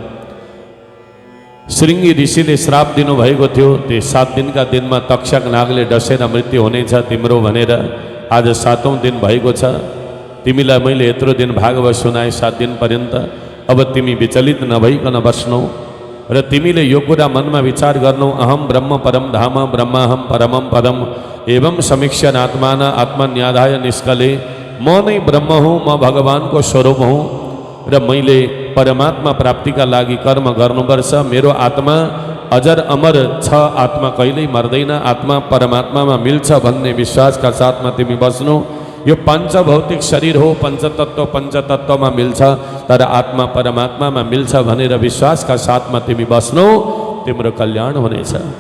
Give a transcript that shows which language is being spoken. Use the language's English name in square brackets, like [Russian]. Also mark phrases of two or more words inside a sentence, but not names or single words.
[Nepali] श्रृंगी ऋषिले श्राप दिनुभएको थियो, त्यो 7 दिनका दिनमा तक्षक नागले डसेर मृत्यु हुनेछ तिम्रो भनेर आज 7औं दिन भएको छ। तिमीलाई मैले यत्रो दिन भागवत सुनाए 7 दिन पर्यन्त। अब तिमी विचलित नभइकन बस्नु र तिमीले यो कुरा मनमा विचार गर्नु, [Sanskrit] अहम ब्रह्म परम धाम ब्रह्माहम परमम पदम एवं समीक्षण आत्मान आत्मन्याधाय निष्कले, [Nepali] म नै ब्रह्म हुँ, म भगवानको स्वरूप हुँ र मैले परमात्मा प्राप्तिका लागि कर्म गर्नुपर्छ। मेरो आत्मा अजर अमर छ, आत्मा कहिल्यै मर्दैन, आत्मा परमात्मामा मिल्छ भन्ने विश्वासका साथमा तिमी बस्नु। यो पंचभौतिक शरीर हो, पंचतत्व पंचतत्वमा मिल्छ, तर आत्मा परमात्मामा मिल्छ भनेर विश्वासका साथमा तिमी बस्नु, तिम्रो कल्याण हुनेछ।